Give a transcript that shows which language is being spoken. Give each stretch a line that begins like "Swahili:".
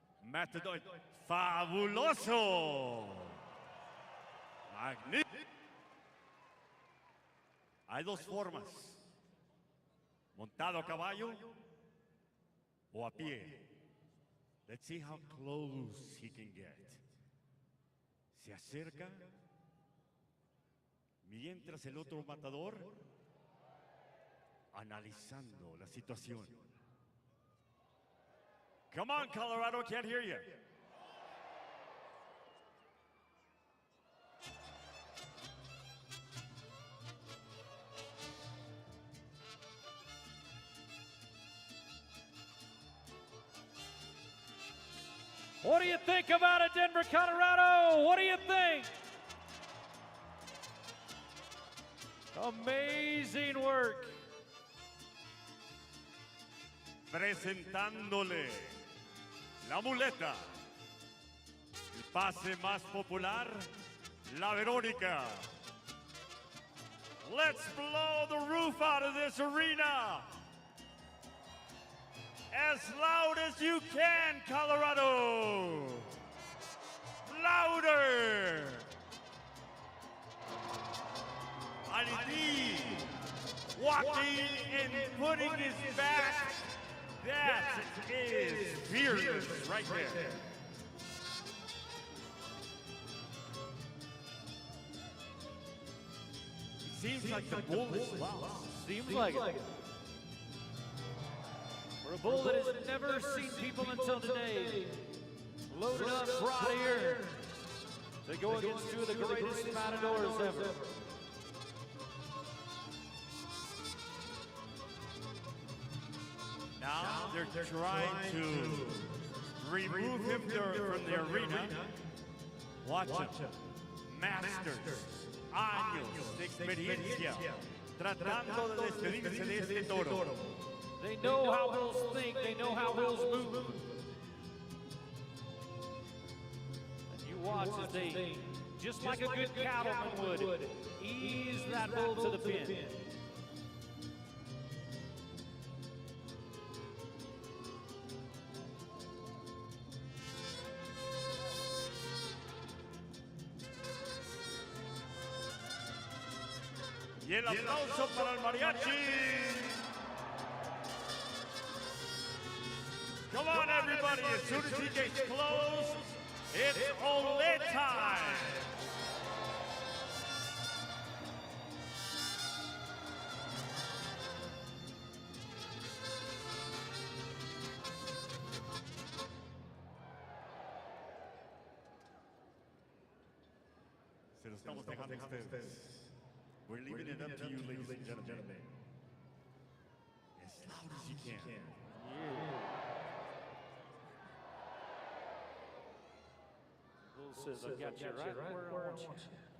Spanish: Matador, fabuloso. Magnífico. Hay dos formas. Montado a caballo o a pie.
English: Let's see how close he can get.
Spanish: Se acerca mientras el otro matador analizando la situación.
English: Come on, Colorado, can't hear you. What do you think about it, Denver, Colorado? What do you think? Amazing work.
Spanish: Presentándole la muleta, el pase más popular, la Verónica.
English: Let's blow the roof out of this arena. As loud as you can, Colorado. Louder. And indeed, walking and putting his back. That is fearless right there. It seems like the bull is lost. Seems like it. For a bull that has never seen people until today, loaded up, brought here to go against two of the greatest matadors ever. Now they're trying to remove him from the arena. Watch him.
Spanish: Masters, años de experiencia, tratando de despedirse de este toro.
English: They know how bulls think, they know how bulls move. And you watch as they, just like a good cattleman would, ease that bull to the pin.
Spanish: Y el aplauso para el Mariachi.
English: Come on, everybody. As soon as he gets close, it's ole time.
Spanish: Se lo estamos dejando a ustedes.
English: We're leaving it up to you, ladies and gentlemen. As loud as you can. Bull says, I've got you right where I want you.